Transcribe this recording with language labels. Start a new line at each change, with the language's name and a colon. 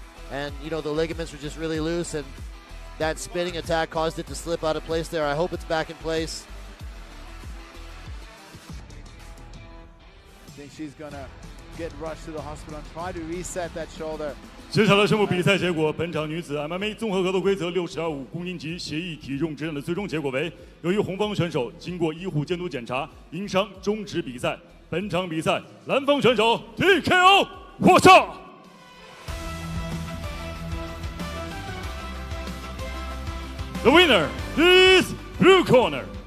English: And, you know, the ligaments were just really loose, and that spinning attack caused it to slip out of place there. I hope it's back in place. I think she's going to get rushed to the hospital and try to reset that shoulder.
Chinese: 接下来宣布比赛结果。本场女子 MMA 综合格斗规则60.5公斤级协议体重之战的最终结果为：由于红方选手经过医护监督检查，因伤终止比赛。本场比赛，蓝方选手 TKO 获胜。
English: The winner is blue corner.